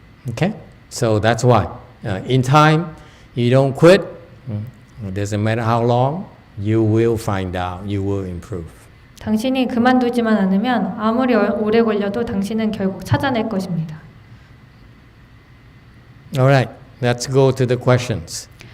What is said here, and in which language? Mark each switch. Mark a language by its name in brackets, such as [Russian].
[English] Okay? So that's why. In time, you don't quit. It doesn't matter how long, you will find out, you will improve. [Korean] 당신이 그만두지만 않으면 아무리 오래 걸려도 당신은 결국 찾아낼 것입니다. [English] Alright, let's go to the questions.